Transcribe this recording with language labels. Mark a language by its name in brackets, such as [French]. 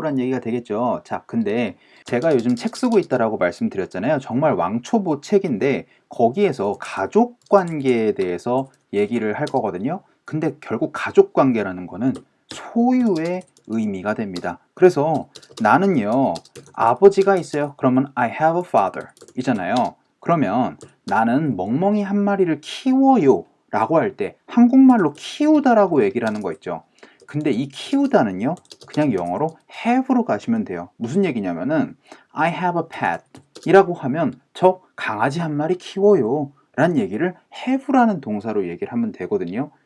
[Korean] 라는 얘기가 되겠죠. 자, 근데 제가 요즘 책 쓰고 있다라고 말씀드렸잖아요. 정말 왕초보 책인데 거기에서 가족 관계에 대해서 얘기를 할 거거든요. 근데 결국 가족 관계라는 거는 소유의 의미가 됩니다. 그래서 나는요, 아버지가 있어요. 그러면 [English] I have a father [Korean] 이잖아요. 그러면 나는 멍멍이 한 마리를 키워요 라고 할 때 한국말로 키우다라고 얘기를 하는 거 있죠. 근데 이 키우다는요 그냥 영어로 have로 가시면 돼요. 무슨 얘기냐면은 [English] I have a pet [Korean] 이라고 하면 저 강아지 한 마리 키워요 라는 얘기를 have라는 동사로 얘기를 하면 되거든요.